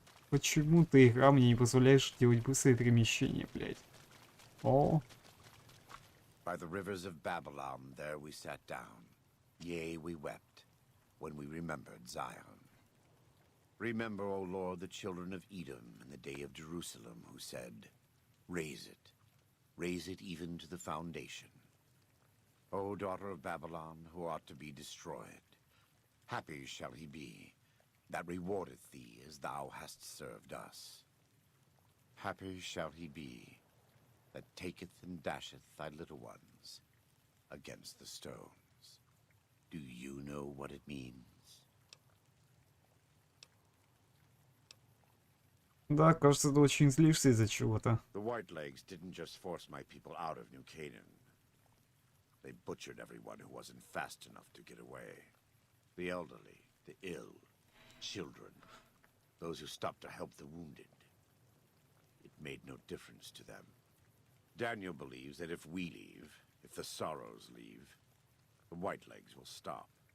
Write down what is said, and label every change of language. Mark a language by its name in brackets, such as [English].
[Russian] Почему ты, игра, мне не позволяешь делать быстрое перемещение, блядь? О. [English] By the rivers of Babylon, there we sat down. Yea, we wept, when we remembered Zion. Remember, O Lord, the children of Edom in the day of Jerusalem, who said, raise it even to the foundation. O daughter of Babylon, who ought to be destroyed, happy shall he be, that rewardeth thee as thou hast served us. Happy shall he be, that taketh and dasheth thy little ones against the stones. Do you know what it means? [Russian] Да, кажется, ты очень злишься из-за чего-то. [English] The Whitelegs didn't just force my people out of New Canaan. They butchered everyone who wasn't fast enough to get away. The elderly, the ill, children, those who stopped to help the wounded. It made no difference to them. Daniel believes that if we leave, if the Sorrows leave, the Whitelegs will stop.